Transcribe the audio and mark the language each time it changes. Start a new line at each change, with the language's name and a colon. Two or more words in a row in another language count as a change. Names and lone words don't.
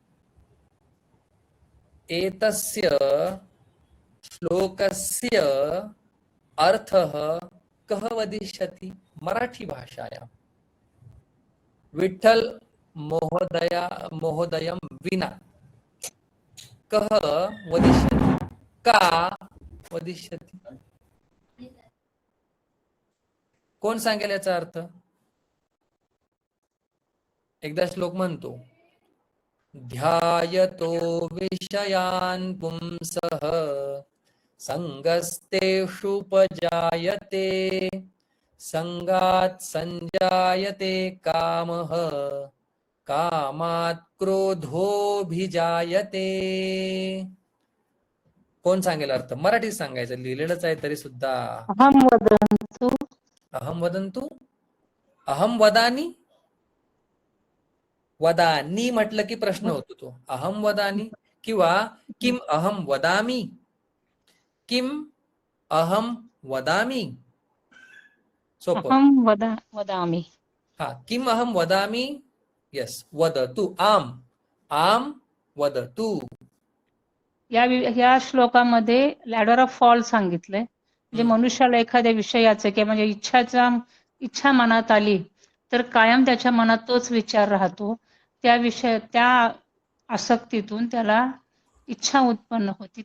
Sanskrit: एतस्य श्लोकस्य अर्थः कः वदिष्यति मराठी भाषायां. विठ्ठल महोदयं विना कः वदिष्यति. का वदिष्यति.
Marathi: कोण सांगेल याचा अर्थ. एकदा श्लोक म्हणतो.
Sanskrit: ध्यायतो विषयान् पुंसः संगस्तेषुपजायते संगात् संजायते कामः कामात् क्रोधोभिजायते.
Marathi: कोण सांगेल अर्थ. मराठीत सांगायचं. लिहिलेलंच आहे तरी सुद्धा.
Sanskrit: अहं वदन्तु. अहं वदन्तु. अहं वदानि.
Marathi: वदानी म्हटलं की प्रश्न होतो तो.
Sanskrit: अहम वदानी किंवा किम अहम वदामी. किम अहम वदामी.
Marathi: सोपं.
Sanskrit: अहं वदामि. हा. किम अहम वदामी. यस. वदतु. आम वदतु.
Marathi: या श्लोकामध्ये
English: ladder of fall
Marathi: सांगितलंय. म्हणजे मनुष्याला एखाद्या विषयाचे किंवा म्हणजे इच्छा मनात आली तर कायम त्याच्या मनात तोच विचार राहतो. त्या आसक्तीतून त्याला इच्छा उत्पन्न होती.